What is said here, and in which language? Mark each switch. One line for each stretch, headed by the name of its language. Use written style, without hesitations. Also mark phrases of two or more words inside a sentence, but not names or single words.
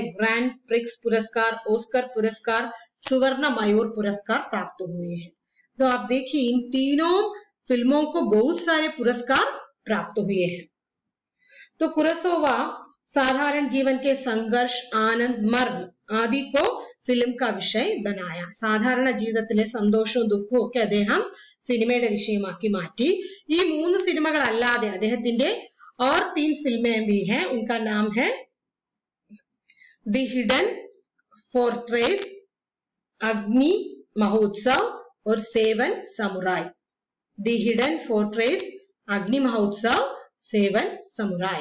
Hindi: ग्रैंड प्रिक्स पुरस्कार, ऑस्कर पुरस्कार, सुवर्ण मयूर पुरस्कार प्राप्त हुए हैं। तो आप देखिए इन तीनों फिल्मों को बहुत सारे पुरस्कार प्राप्त हुए हैं। तो कुरोसावा साधारण जीवन के संघर्ष, आनंद, मर्म आदि को फिल्म का विषय बनाया।
Malayalam: സാധാരണ ജീവിതത്തിലെ സന്തോഷവും ദുഃഖവും ഒക്കെ അദ്ദേഹം സിനിമയുടെ വിഷയമാക്കി മാറ്റി। ഈ 3 സിനിമകൾ അല്ലാതെ അദ്ദേഹത്തിന്റെ
Hindi: और 3 फिल्में भी हैं। उनका नाम है द हिडन फोर्ट्रेस, अग्नि महोत्सव और 7 समुराई। द हिडन फोर्ट्रेस, अग्नि महोत्सव, 7 समुराई।